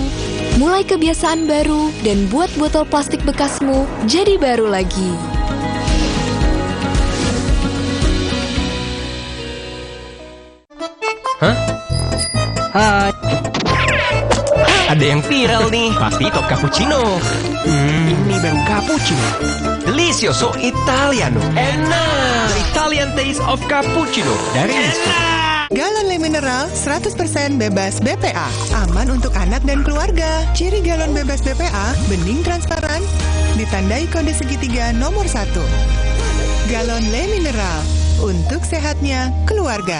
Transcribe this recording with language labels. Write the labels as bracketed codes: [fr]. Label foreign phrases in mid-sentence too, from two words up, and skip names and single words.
[id] Mulai kebiasaan baru dan buat botol plastik bekasmu jadi baru lagi. Hah? Hai. Ada yang viral nih, pasti top cappuccino. Ini baru cappuccino. [es] Delicioso Italiano. [id] Enak. [en] The Italian taste of cappuccino dari Wisma. [id] Galon Le Mineral 100% bebas BPA. Aman untuk anak dan keluarga. Ciri galon bebas BPA, bening transparan, ditandai kode segitiga nomor 1. Galon Le Mineral, untuk sehatnya keluarga.